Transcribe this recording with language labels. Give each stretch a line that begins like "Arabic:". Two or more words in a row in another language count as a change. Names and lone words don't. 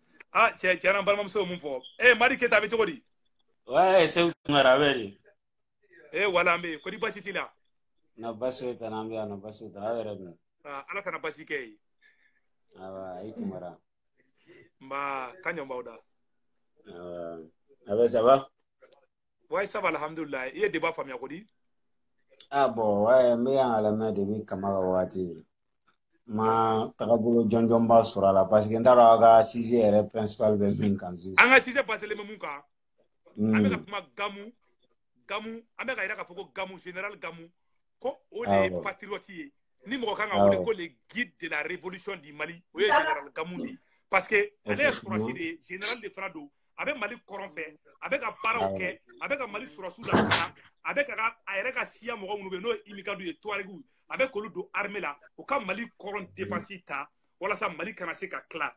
Bambara: Ah, cɛ na balimamuso mun fɔ. Mari Keta bɛ cogo di?
French: Ouais, c'est où Tunkara
Bambara: bɛ di? Wala an bɛ yen. Kodi basi t'i la? Na basi foyi t'an na, an bɛ yan, na basi foyi t'an na, aw yɛrɛ dun? Ala kana basi kɛ ye. Awa, i Tunkara. Nba, ka ɲɔn b'aw da.
French: Ça va? Ouais, ça va, alhamdoulilah.
Bambara: I ye débat faamuya kodi?
French: Ah bon, ouais,
Bambara: n bɛ yan ka lamɛn depuis Kama ka waati. Ma tagabolo jɔnjɔn ba sɔrɔ a la
French: parce que
Bambara: n t'a dɔn aw ka sujet yɛrɛ principal bɛ min kan. An ka sujet baselen bɛ mun kan? An bɛ ka kuma Gamu, an bɛ ka yira k'a fɔ ko Gamu, général Gamu, ko o de ye patriote ye. Ni mɔgɔ kan ka wele ko
French: le guide de la révolution du Mali,
Bambara: o ye général Gamu de.
French: Parce que
Bambara: ale ye sɔrɔsi de ye, général de fana don. A bɛ Mali kɔrɔn fɛ, a bɛ ka baaraw kɛ, a bɛ ka Mali sɔrɔsiw lakana, a bɛ ka a yɛrɛ ka siya mɔgɔ minnu bɛ yen n'o ye immigrants ye, Touaregiw, a bɛ k'olu don armée la, u ka Mali kɔrɔn défense ta, walasa Mali kana se ka tila.